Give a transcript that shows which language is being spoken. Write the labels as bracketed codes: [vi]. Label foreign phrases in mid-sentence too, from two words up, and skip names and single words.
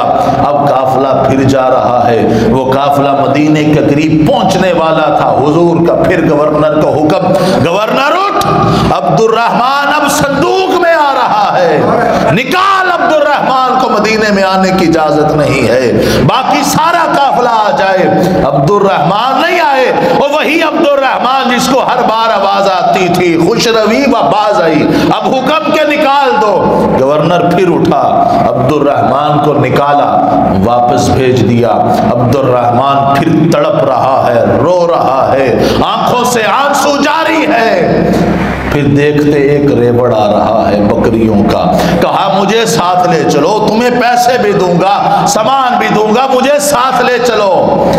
[ur] اب قافلہ پھر جا رہا ہے، وہ قافلہ مدینے کے قریب پہنچنے والا تھا، حضور کا پھر گورنر کا حکم، گورنر اٹھ، عبد الرحمن اب صندوق میں آ رہا ہے، نکال عبد الرحمن کو، مدینے میں آنے کی اجازت نہیں ہے، باقی سارا قافلہ آ جائے۔ عبد الرحمن نہیں آئے، اور وہی عبد الرحمن جس کو ہر بار آواز آتی تھی [fa] خوش روی و باز آئی، [ur] اب حکم کے نکال دو۔ گورنر پھر اٹھا، عبد الرحمن کو نکالا، واپس بھیج دیا۔ عبد الرحمن پھر تڑپ رہا ہے، رو رہا ہے، آنکھوں سے آنسو جاری ہے۔ پھر دیکھتے ایک ریوڑ آ رہا ہے بکریوں کا، کہا مجھے ساتھ لے چلو، تمہیں پیسے بھی دوں گا، سامان بھی دوں گا، مجھے ساتھ لے چلو۔